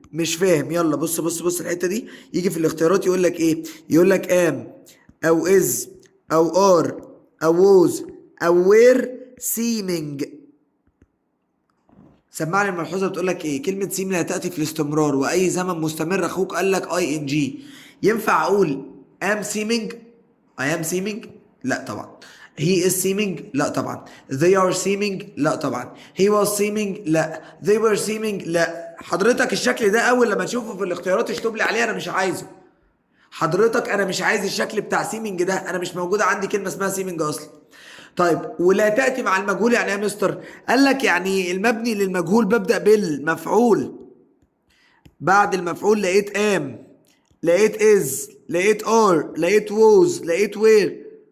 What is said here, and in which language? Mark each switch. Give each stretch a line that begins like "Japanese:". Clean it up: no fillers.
Arabic: مش فاهم؟ يلا بص بص بص الحتة دي، يجي في الاختيارات يقول لك ايه؟ يقول لك ام او از او ار او ووز او وير سيمينج. سمعني الملحوظه بتقول لك ايه؟ كلمه سيم لا تاتي في الاستمرار واي زمن مستمر، اخوك قال لك اي ان جي. ينفع اقول ام سيمينج، اي ام سيمينج؟ لا طبعا.
English: he is seeming؟
Arabic: لا طبعا.
English: they are seeming؟ لا طبعا. he was seeming؟
Arabic: لا.
English: they were seeming؟
Arabic: لا. حضرتك الشكل ده اول لما تشوفه في الاختيارات اشطب لي عليه، انا مش عايزه. حضرتك انا مش عايز الشكل بتاع سيمنج ده، انا مش موجوده عندي كلمه اسمها سيمنج اصلا. طيب ولا تاتي مع المجهول يعني ايه يا مستر؟ قال لك يعني المبني للمجهول ببدا بالمفعول، بعد المفعول لقيت ام، لقيت از، لقيت ار، لقيت ووز، لقيت وير.